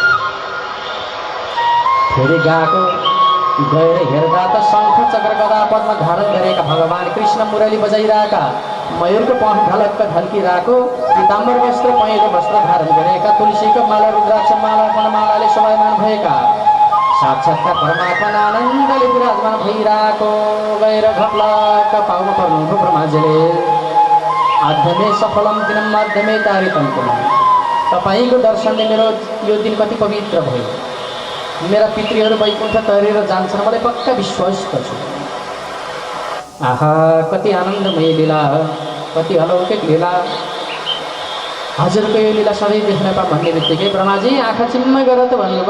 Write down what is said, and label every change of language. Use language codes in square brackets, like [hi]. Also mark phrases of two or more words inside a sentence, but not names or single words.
[ne] फेरि गएर हेर्दा त शङ्ख चक्र गदा पद्म धारण गरेका भगवान् कृष्ण मुरली बजाइरहेका, मयूरको पख ढलक्क ढल्किरहेको, पीताम्बर वस्त्र पहेँलो वस्त्र धारण गरेका, तुलसीको माला रुद्राक्ष माला वनमालाले शोभायमान भएका साक्षात्कार परमात्मा आनन्दले विराजमान भइरहेको गएर घप्लक्क पाउनु पर्नुभयो ब्रह्माजीले। [sa] आध्यमे सफलम दिनम माध्यमे तारितम कुलम। [ne] तपाईँको दर्शनले मेरो यो दिन कति पवित्र भयो। मेरा पितृहरू वैकुण्ठ तरेर जान्छन्, मलाई पक्का विश्वास गर्छु। आहा, कति आनन्दमय लीला, कति अलौकिक लीला। हजुरको यो लीला सधैँ देख्न पा भन्ने बित्तिकै ब्रह्माजी आँखा चिम्म गर त भन्नुभयो।